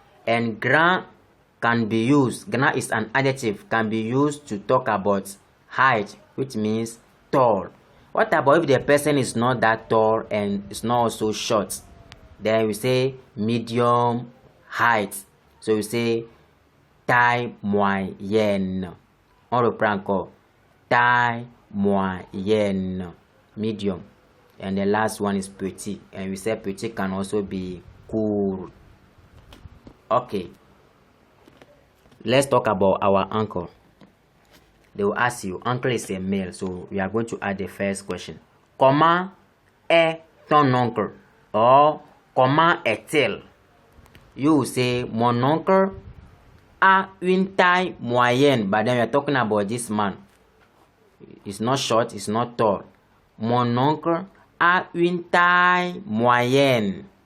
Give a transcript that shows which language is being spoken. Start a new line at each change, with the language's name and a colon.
English: And grand can be used. Grand is an adjective, can be used to talk about height, which means tall. What about if the person is not that tall and is not also short? Then we say medium height. So we say taille moyenne.
French: On reprend encore. Taille moyenne. Medium.
English: And the last one is petit. And we say petit can also be court. Okay. Let's talk about our uncle. They will ask you, uncle is a male. So we are going to add the first question.
French: Comment est ton oncle? Or comment est-il?
English: You will say,
French: mon oncle a une taille moyenne.
English: But then we are talking about this man. It's not short, it's not tall.
French: Mon oncle a une taille moyenne.